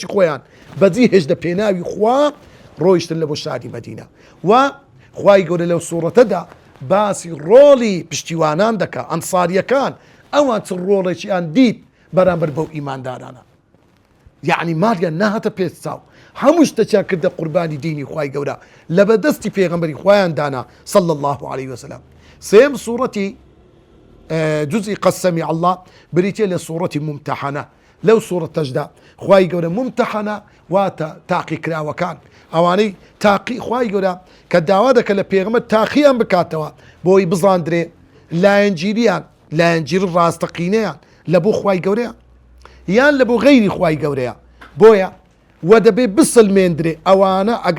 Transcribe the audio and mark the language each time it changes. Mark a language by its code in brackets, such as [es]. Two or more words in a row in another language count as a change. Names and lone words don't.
[ckb] خۆیان بەجێ هێشتە پێناوی خوا ڕۆیشتن لە بۆ شاری مەدینە و خوای گەورە لەو سوورەتەدا باسی ڕۆڵی پشتیوانان دەکا ئەنساریەکان ئەوان چ ڕۆڵێکیان دیت بەرامبەر بەو ئیماندارانە یعنی ماریان ناهاتە پێش چاو هەموو شتێکیان کردە قوربانی دینی خوای گەورە لە بەدەستی پێغەمبەری خوایان دانا [ar] صلى الله عليه وسلم [ckb] سێم سوورەتی جزئی قەد سەمیع الله بریتە لە سوورەتی ممتەحەنە لەو سوورەتەشدا خوای گەورە ممتەحەنە واتە تاقی کراوەکان ئەوانەی تاقی خوای گەورە کە داوا دەکە لە پێغەمبەر تاقییان بکاتەوە بۆی بزاندرێ لایەنگیریان لایەنگیری ڕاستەقینەیان لە بۆ خوای گەورەیە یان لە بۆ غەیری خوای گەورەیە بۆیە وە دەبێ بسڵمێندرێ ئەوانە ئەگە